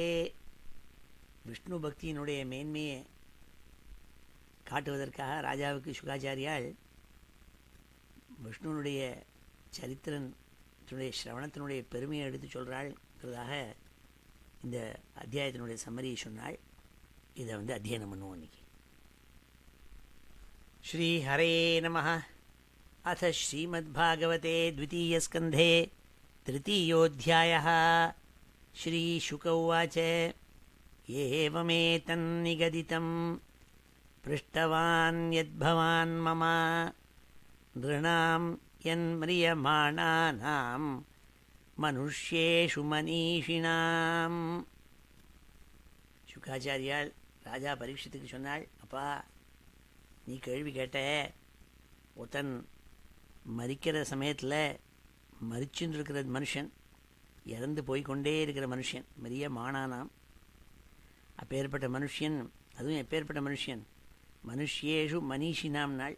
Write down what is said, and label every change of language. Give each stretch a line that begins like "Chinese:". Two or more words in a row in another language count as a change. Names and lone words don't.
Tamil: விஷ்ணு பக்தியினுடைய மேன்மையை காட்டுவதற்காக ராஜாவுக்கு சுகாச்சாரியால் விஷ்ணுனுடைய சரித்திரத்தினுடைய ஸ்ரவணத்தினுடைய பெருமையை எடுத்து சொல்கிறாள்ங்கிறதாக இந்த அத்தியாயத்தினுடைய சம்மரியை சொன்னாள். இதை அத்தியனம் பண்ணுவோம் இன்னைக்கு.
Sanskrit: श्री हरे नमः. अथ श्रीमद्भागवते द्वितीयस्कन्धे तृतीयोऽध्यायः. श्रीशुक उवाच एवमेतन्निगदितं पृष्टवान् यद्भवान् मम नृणां यन्म्रियमाणानां मनुष्येषु मनीषिणाम्.
Tamil: சுக்காச்சாரியால் ராஜா பரீட்சித்துக்கு சொன்னாள், அப்பா நீ கேள்வி கேட்ட, ஒருத்தன் மரிக்கிற சமயத்தில் மரிச்சுன்னு இருக்கிற மனுஷன், இறந்து போய்கொண்டே இருக்கிற மனுஷன்,
Sanskrit: म्रिय मानानाम्,
Tamil: அப்பேற்பட்ட மனுஷன், அதுவும் எப்பேற்பட்ட மனுஷன்,
Sanskrit: मनुष्येषु मनीषिणाम्
Tamil: நாள்.